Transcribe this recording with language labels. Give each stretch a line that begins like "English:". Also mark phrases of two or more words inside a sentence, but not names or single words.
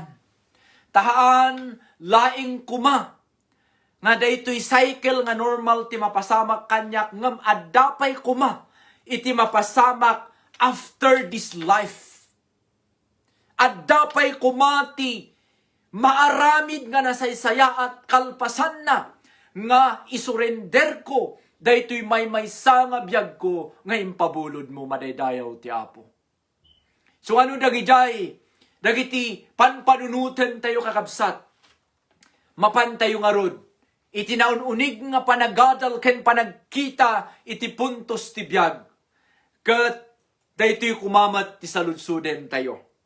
Iloko: Tahaan, laing kuma, nga daytoy cycle nga normal ti mapasamak kanyak, ngam addapay kuma, iti mapasamak
English: after this life.
Iloko: Addapay kumati, maaramid nga nasaysaya at kalpasan na, nga isurrender ko, daytoy may maysa nga biag ko, nga impabulod mo madaydayaw ti Apo. So ano dagijay, dagiti panpanunutan tayo kakabsat, mapan tayo nga rod, iti naununig nga panagadal ken panagkita, iti puntos ti biag, ket daytoy kumamat ti saludsuden tayo.